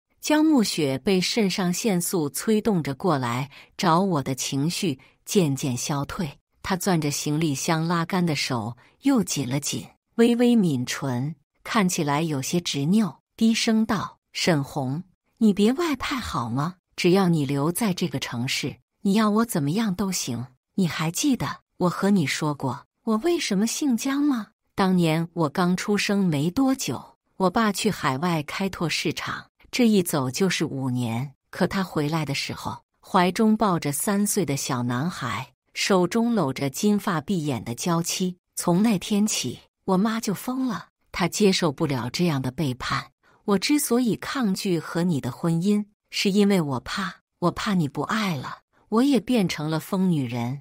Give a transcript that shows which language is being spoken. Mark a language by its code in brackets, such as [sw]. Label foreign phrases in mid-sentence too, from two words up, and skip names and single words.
[zh] 江暮雪被腎上腺素催動着過來找我的情緒漸漸消退，她攥着行李箱拉桿的手又緊了緊，微微抿唇，看起來有些執拗，低聲道：“沈紅，你別外派好嗎？只要你留在這個城市，你要我怎麼樣都行。你還記得我和你說過我為什麼姓江嗎？當年我剛出生沒多久，我爸去海外開拓市場，這一走就是5年。可他回來的時候，懷中抱着3歲的小男孩，手中摟着金髮碧眼的嬌妻。從那天起，我媽就瘋了，她接受不了這樣的背叛。我之所以抗拒和你的婚姻，是因為我怕你不愛了，我也變成了瘋女人。”